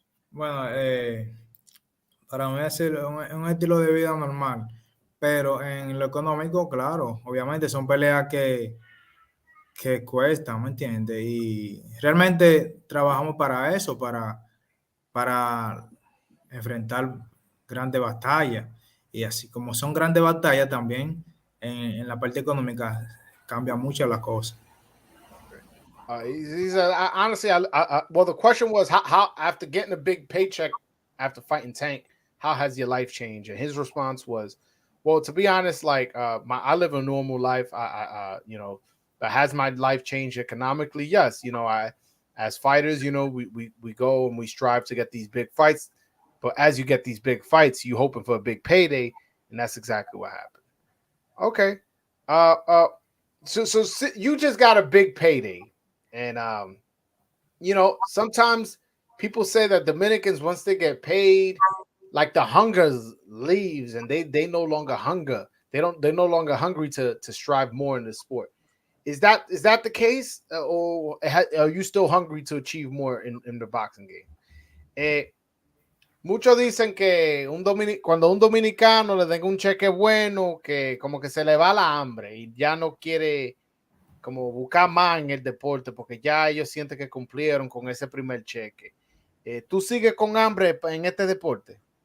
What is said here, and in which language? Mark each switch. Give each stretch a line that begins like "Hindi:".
Spanish: Bueno, para mí es un estilo de vida normal, pero en lo económico, claro, obviamente son peleas que cuestan, ¿me entiendes? Y realmente trabajamos para eso, para enfrentar grandes batallas. Y así como son grandes batallas también, en la parte económica cambia mucho la cosa.
English: He said, honestly, well, the question was how after getting a big paycheck after fighting Tank, how has your life changed? And his response was, well, to be honest, like I live a normal life. But has my life changed economically? Yes. As fighters, we go and we strive to get these big fights. But as you get these big fights, you hoping for a big payday, and that's exactly what happened. Okay. So you just got a big payday. And, sometimes people say that Dominicans, once they get paid, like the hunger leaves and they no longer hunger. They're no longer hungry to strive more in the sport. Is that the case? Or are you still hungry to achieve more in the boxing game?
Spanish: Muchos dicen que cuando un dominicano le den un cheque bueno, que como que se le va la hambre y ya no quiere como buscar más en el deporte porque ya ellos sienten que cumplieron con ese primer cheque. ¿Tú sigues con hambre en este deporte?